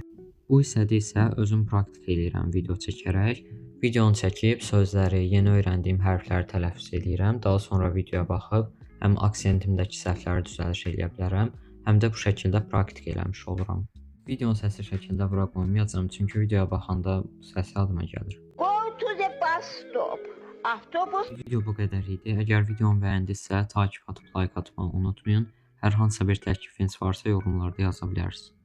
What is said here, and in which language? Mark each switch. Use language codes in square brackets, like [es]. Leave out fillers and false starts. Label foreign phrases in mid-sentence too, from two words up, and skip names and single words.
[az] Bu hissədə isə özüm praktik eləyirəm video çəkərək. Videonu çəkib sözləri, yeni öyrəndiyim hərfləri tələffüz eləyirəm. Daha sonra videoya baxıb həm aksentimdəki səhvləri düzəliş eləyə bilərəm, həm də bu şəkildə praktik eləmiş oluram. Videonu səsli şəkildə bura qoymayacağam, çünki videoya baxanda səs yadıma gəlir. [en] Go to the bus stop. [az] Avtobus. Video bu qədər idi. Əgər videomu bəyəndinizsə, takip atıb like atmağı unutmayın. Hər hansısa bir təklifiniz varsa yorumlarda yaza bilərsiniz.